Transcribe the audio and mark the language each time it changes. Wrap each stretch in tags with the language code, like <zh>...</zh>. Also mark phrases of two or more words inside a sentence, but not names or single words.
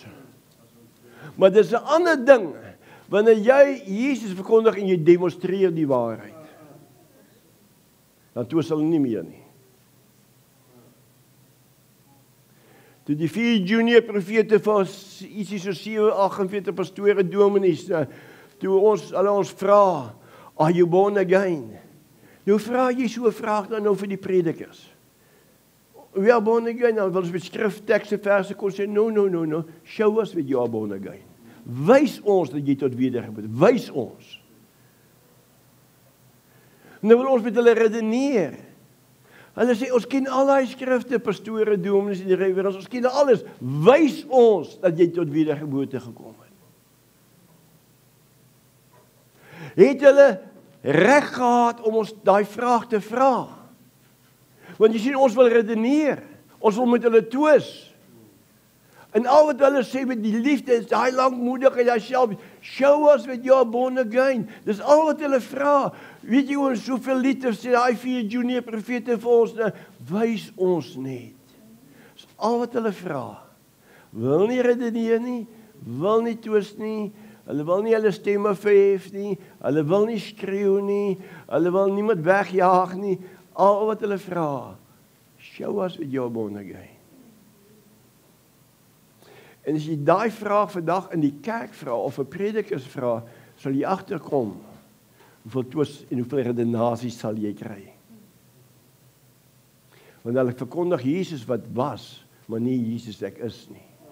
<af>Maar dis 'n ander ding wanneer jy Jesus verkondig en jy demonstreer die waarheid. Dan twis hulle nie meer nie. Toe die 4 junior profete vir ietsie so 48 pastore dominees, toe hulle ons vra,</af> <en>are you born again?</en> <af>Nou vra jy so 'n vraag dan nou vir die predikers.</af> <en>We are born again,</en> <af>dan wil ons met skriftekste verse kon sê,</af> <en>no, show us that you are born again.</en> <af>Wys ons dat jy tot wedergeboorte, wys ons. En nou wil ons met hulle redeneer. Hulle sê, ons ken al die skrifte, pastore, dominees en die reverends, ons ken alles. Wys ons dat jy tot wedergeboorte gekom het. Het hulle reg gehad om ons daai vraag te vra? Want jy sien, ons wil redeneer. Ons wil met hulle twis. En al wat hulle sê met die liefde is daai lankmoedigheid, daai self.</af> <en>Show us that you are born again.</en> <af>Dis al wat hulle vra. Weet jy ons soveel lieders sê daai 4 junior profete vir ons, wys ons net. Dis al wat hulle vra. Wil nie redeneer nie, wil nie twis nie. Hulle wil nie hulle stemme verhef nie. Hulle wil nie skreeu nie. Hulle wil niemand wegjaag nie. Al wat hulle vra.</af> <en>Show us that you are born again.</en> <af>En as jy daai vraag vandag in die kerk vra of 'n predikers vra, sal jy agterkom hoeveel twis en hoeveel redenasies sal jy kry. Want hulle verkondig Jesus wat was, maar nie Jesus ek is nie.</af>